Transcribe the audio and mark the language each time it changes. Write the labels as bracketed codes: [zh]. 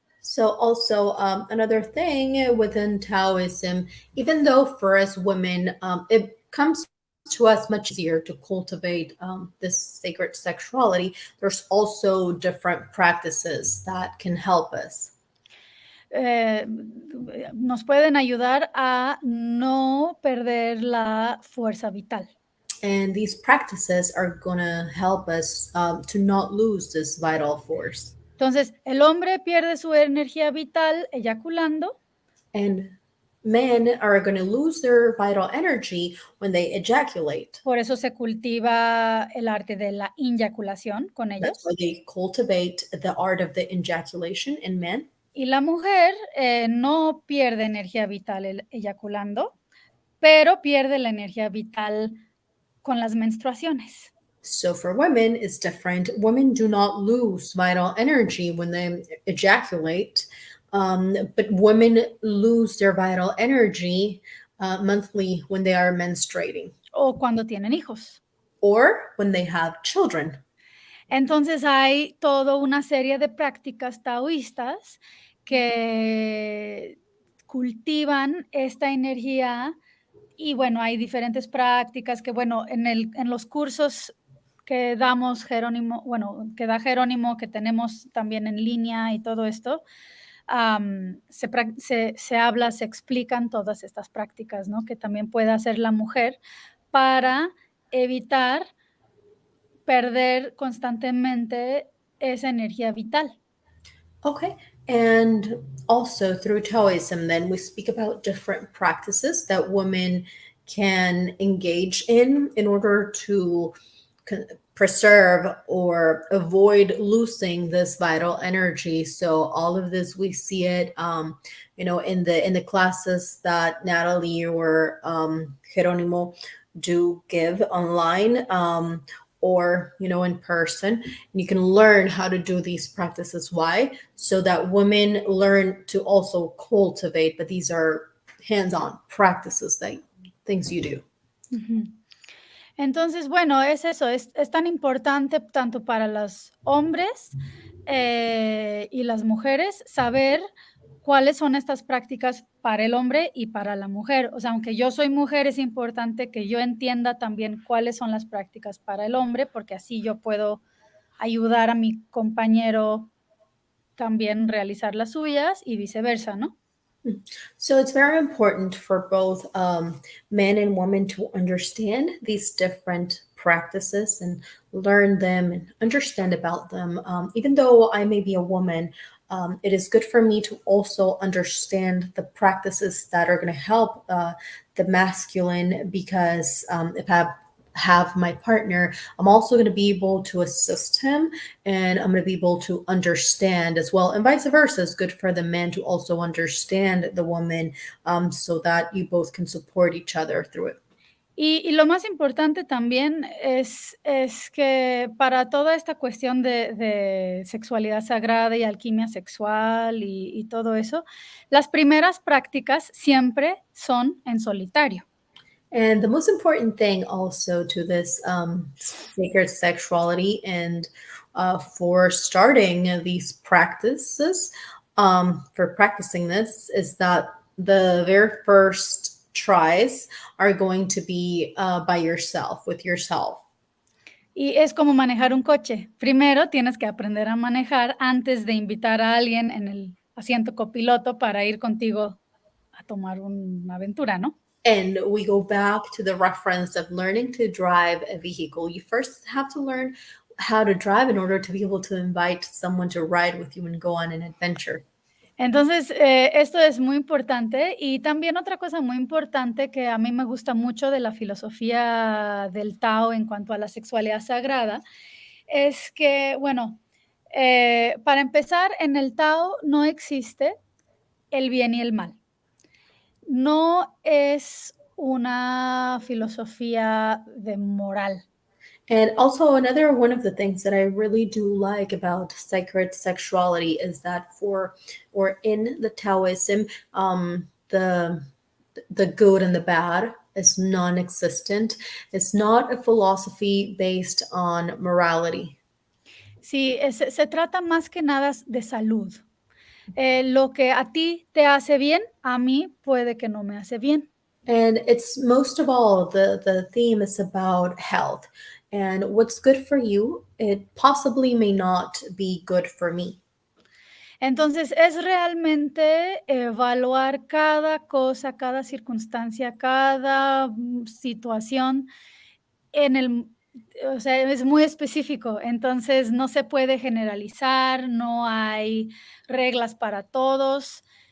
[en] So also another thing within Taoism, even though for us women, it comes to us much easier to cultivate this sacred sexuality, there's also different practices that can help us. [es] Nos pueden ayudar a no perder la fuerza vital. [en] And these practices are going to help us to not lose this vital force. [es] Entonces, el hombre pierde su energía vital eyaculando. [en] And men are going to lose their vital energy when they ejaculate. [es] Por eso se cultiva el arte de la inyaculación con ellos. [en] That's why they cultivate the art of the ejaculation in men. [es] Y la mujer no pierde energía vital eyaculando, pero pierde la energía vital con las menstruaciones. [en] So for women, it's different. Women do not lose vital energy when they ejaculate, but women lose their vital energy monthly when they are menstruating. [es] O cuando tienen hijos. [en] or when they have children. [es] Entonces hay toda una serie de prácticas taoístas que cultivan esta energía y bueno, hay diferentes prácticas que bueno, en los cursos que damos Jerónimo, bueno, que da Jerónimo, que tenemos también en línea y todo esto, se habla, se explican todas estas prácticas, ¿no? Que también puede hacer la mujer para evitar perder constantemente esa energía vital. [en] Okay. And also through Taoism, then we speak about different practices that women can engage in order to preserve or avoid losing this vital energy. So all of this, we see it, in the classes that Natalie or Jeronimo do give online. Or in person, and you can learn how to do these practices. Why? So that women learn to also cultivate, but these are hands-on practices, that things you do. [es] Entonces, bueno, es eso, es tan importante tanto para los hombres y las mujeres saber cuáles son estas prácticas para el hombre y para la mujer. O sea, aunque yo soy mujer, es importante que yo entienda también cuáles son las prácticas para el hombre, porque así yo puedo ayudar a mi compañero también realizar las suyas y viceversa, ¿no? [en] So it's very important for both men and women to understand these different practices and learn them and understand about them. Even though I may be a woman, it is good for me to also understand the practices that are going to help the masculine, because if I have my partner, I'm also going to be able to assist him, and I'm going to be able to understand as well, and vice versa. It's good for the men to also understand the woman, so that you both can support each other through it. [es] Y lo más importante también es que para toda esta cuestión de sexualidad sagrada y alquimia sexual y todo eso, las primeras prácticas siempre son en solitario. [en] And the most important thing also to this sacred sexuality, and for starting these practices, for practicing this, is that the very first tries are going to be by yourself, with yourself. [es] Y es como manejar un coche. Primero tienes que aprender a manejar antes de invitar a alguien en el asiento copiloto para ir contigo a tomar una aventura, ¿no? [en] And we go back to the reference of learning to drive a vehicle. You first have to learn how to drive in order to be able to invite someone to ride with you and go on an adventure. [es] Entonces, esto es muy importante. Y también otra cosa muy importante que a mí me gusta mucho de la filosofía del Tao en cuanto a la sexualidad sagrada es que, bueno, para empezar, en el Tao no existe el bien y el mal. No es una filosofía de moral. [en] And also, another one of the things that I really do like about sacred sexuality is that in the Taoism, the good and the bad is non-existent. It's not a philosophy based on morality. [es] Sí, se trata más que nada de salud. Lo que a ti te hace bien, a mí puede que no me hace bien. [en] And it's most of all, the theme is about health. And what's good for you, it possibly may not be good for me. [es] Entonces, es realmente evaluar cada cosa, cada circunstancia, cada situación o sea, es muy específico, entonces no se puede generalizar, no hay reglas para todos.